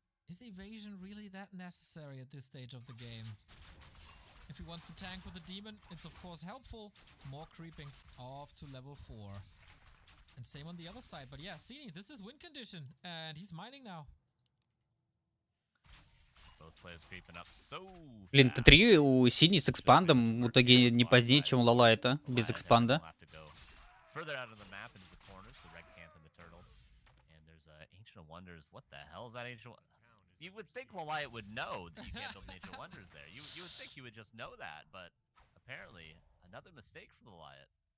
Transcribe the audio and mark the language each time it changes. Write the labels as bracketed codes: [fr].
[en] Is evasion really that necessary at this stage of the game? If he wants to tank with a demon, it's of course helpful. More creeping off to level 4. And same on the other side. But yeah, Sini, this is win condition. And he's mining now. Both players creeping up so [ru] Блин, [en] fast. [ru] Т3 у Sini с экспандом в итоге не позднее, чем у LawLiet, без экспанда. [en] Further out of the map into the corners, the red camp and the turtles. And there's Ancient of Wonders. What the hell is that Ancient? You would think LawLiet would know that you can't build Ancient Wonders there. You would think you would just know that, but apparently another mistake from LawLiet.